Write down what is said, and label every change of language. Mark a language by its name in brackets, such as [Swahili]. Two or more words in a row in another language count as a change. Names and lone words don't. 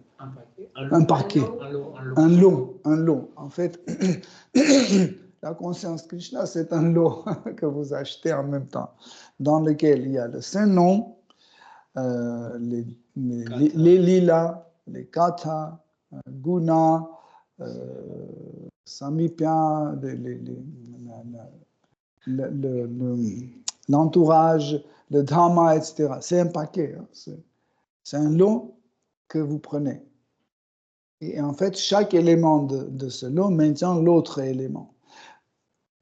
[French] Un paquet. Un lot. En fait, la conscience Krishna, c'est un lot que vous achetez en même temps, dans lequel il y a le Saint-Nom, les lilas, les [Sanskrit] katha, guna, samipya, [French] l'entourage, le dhamma, etc. C'est un paquet. Hein. C'est un lot que vous prenez. Et en fait, chaque élément de ce lot maintient l'autre élément.